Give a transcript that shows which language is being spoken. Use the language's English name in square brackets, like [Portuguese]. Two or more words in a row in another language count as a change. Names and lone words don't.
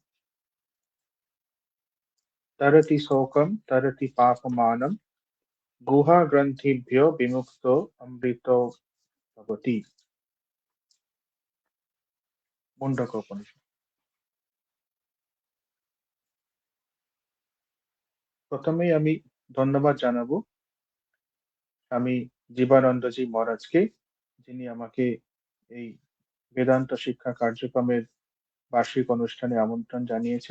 [Sanskrit] तरति शोकं तरति पापमानं गुहाग्रन्थिभ्यो विमुक्तो अमृतो भवति। मुण्डकोपनिषद। [Bangla] প্রথমেই আমি ধন্যবাদ জানাবো স্বামী জীবানন্দজি মহারাজকে, যিনি আমাকে এই বেদান্ত শিক্ষা কার্যক্রমের বার্ষিক অনুষ্ঠানে আমন্ত্রণ জানিয়েছেন।